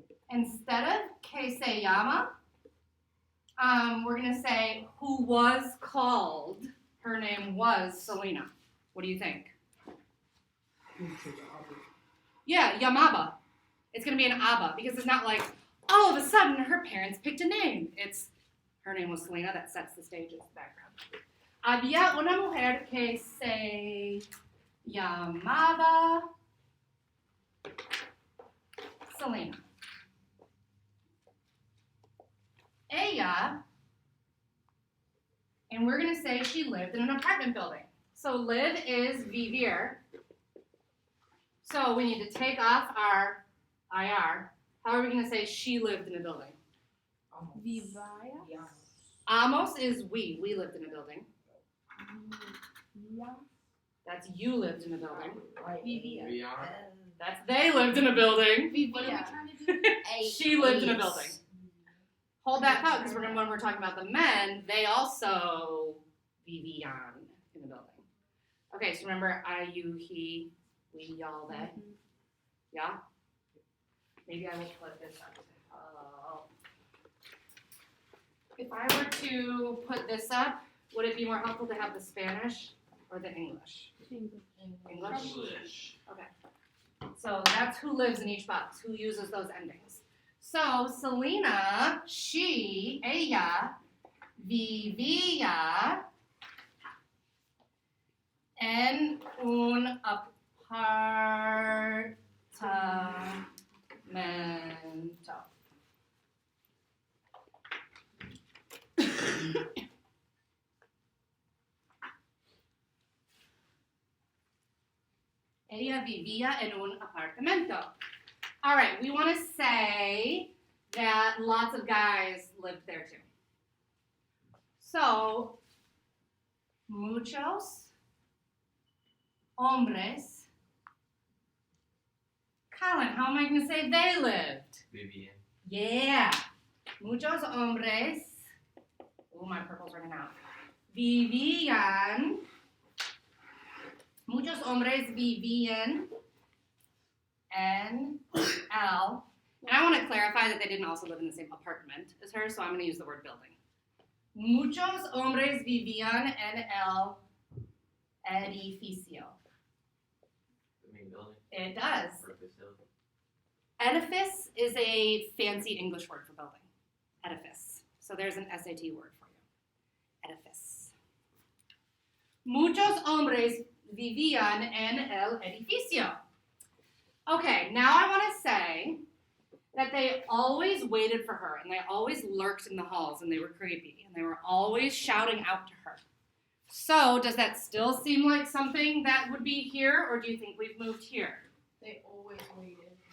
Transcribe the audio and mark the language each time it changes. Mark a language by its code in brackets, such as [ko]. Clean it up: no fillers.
[en] Instead of [es] que se llama, [en] we're going to say who was called. Her name was Selena. What do you think? Yeah, llamaba. It's going to be an aba because it's not like all of a sudden her parents picked a name. It's her name was Selena. That sets the stage as the background. [es] Había una mujer que se llamaba Selena. [en] Ella, and we're going to say she lived in an apartment building. So live is vivir. So we need to take off our IR. How are we going to say she lived in a building? [es] Vivaya. [en] Amos is we. We lived in a building. That's you lived in a building. [es] Vivia. VR. [en] That's they lived in a building. What are we trying to do? She lived in a building. Hold that thought, because when we're talking about the men, they also vivían in a building. Okay, so remember I, you, he, we, y'all, they. Yeah? Maybe I will put this up. If I were to put this up, would it be more helpful to have the Spanish or the English? English? Okay. So that's who lives in each box, who uses those endings. [es] So Selena, she, ella, vivía en un apartamento. Ella vivía en un apartamento. [en] All right, we want to say that lots of guys lived there too. [es] So, muchos hombres. [en] Colin, how am I going to say they lived? [es] Vivian. Yeah. Muchos hombres. [en] Oh, my purple's running out. [es] Vivían. Muchos hombres vivían en el. [en] And I want to clarify that they didn't also live in the same apartment as her, so I'm going to use the word building. [es] Muchos hombres vivían en el edificio. [en] The main building. It does. Or facility. Edifice is a fancy English word for building. Edifice. So there's an SAT word for you. Edifice. [es] Muchos hombres vivían en el edificio. [en] Okay, now I want to say that they always waited for her, and they always lurked in the halls, and they were creepy, and they were always shouting out to her. So, does that still seem like something that would be here, or do you think we've moved here? They always waited.